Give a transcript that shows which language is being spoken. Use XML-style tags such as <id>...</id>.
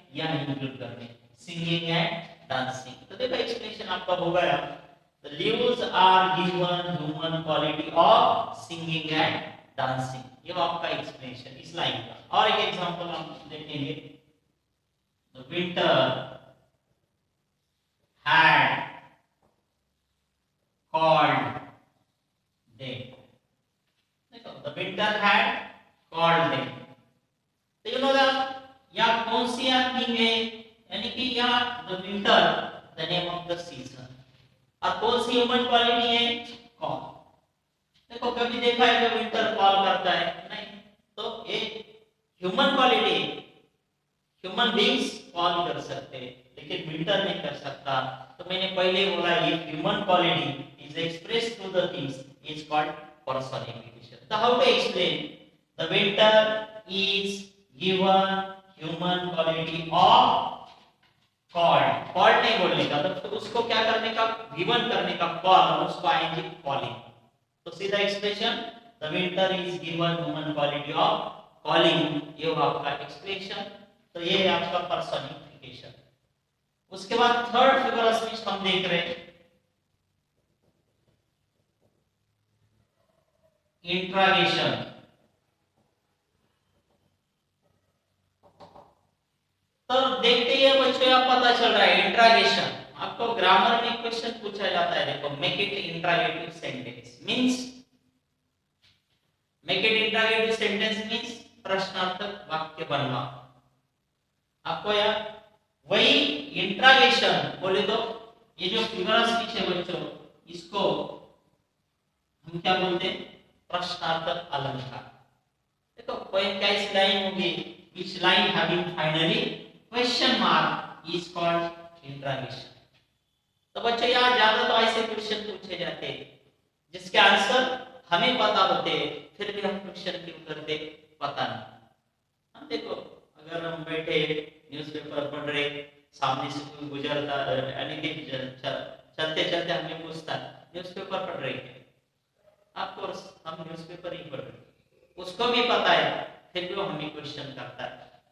<hi>यहाँ इंक्लूड करने,</hi> <en>Singing and dancing.</en> <hi>तो देखो एक्सप्लेनेशन आपका हो गया,</hi> <en>The leaves are given human quality of singing and dancing.</en> <hi>ये आपका एक्सप्लेनेशन इस लाइन का। और एक एग्जांपल हम देखेंगे,</hi> <en>The winter had called day. The winter had called them।</en> <hi>तो</hi> <en>you know that</en> <hi>यहाँ कौन सी थिंग है? यानी कि यहाँ</hi> <en>the winter, the name of the season,</en> <hi>और कौन सी ह्यूमन क्वालिटी है? कॉल। देखो कभी देखा है कि विंटर कॉल करता है? नहीं। तो ये human quality, human beings call कर सकते हैं लेकिन विंटर नहीं कर सकता। तो मैंने पहले बोला ये</hi> <en>Human quality is expressed through the things is called personification। So how to explain? The winter is given human quality of called।</en> <hi>called नहीं बोलने का, तो उसको क्या करने का? given करने का call, और उसको आएंगे calling। तो सीधा</hi> <en>expression, the winter is given human quality of calling,</en> <hi>ये हुआ आपका एक्सप्रेशन। तो ये है आपका personification। उसके बाद थर्ड फिगर ऑफ स्पीच हम देख रहे हैं,</hi> <en>Interrogation.</en> <hi>तो देखते ही बच्चों यहाँ पता चल रहा है इंट्रागेशन आपको ग्रामर में क्वेश्चन पूछा जाता है। देखो</hi> <en>make it interrogative sentence means,</en> <hi>make it interrogative sentence means प्रश्नार्थक वाक्य बनवा। आपको यार वही इंट्रागेशन बोले तो ये जो फिगर स्पीच है बच्चों, इसको हम क्या बोलते हैं, प्रश्नार्थक अलंकार। देखो पोएम क्या इस लाइन होगी,</hi> <en>which line having finally question mark is called interrogation.</en> <hi>तो बच्चों यहाँ ज्यादा तो ऐसे क्वेश्चन पूछे जाते हैं जिसके आंसर हमें पता होते हैं, फिर भी हम क्वेश्चन क्यों करते पता नहीं। हम देखो अगर हम बैठे न्यूज़पेपर पढ़ रहे, सामने से कोई गुजरता यानी कि चलते चलते हमें पूछता न्यूज़पेपर पढ़ रहे हैं, ऑफकोर्स हम न्यूज़पेपर ही पढ़ रहे, उसको भी पता है फिर भी वो हमें क्वेश्चन करता है।</hi>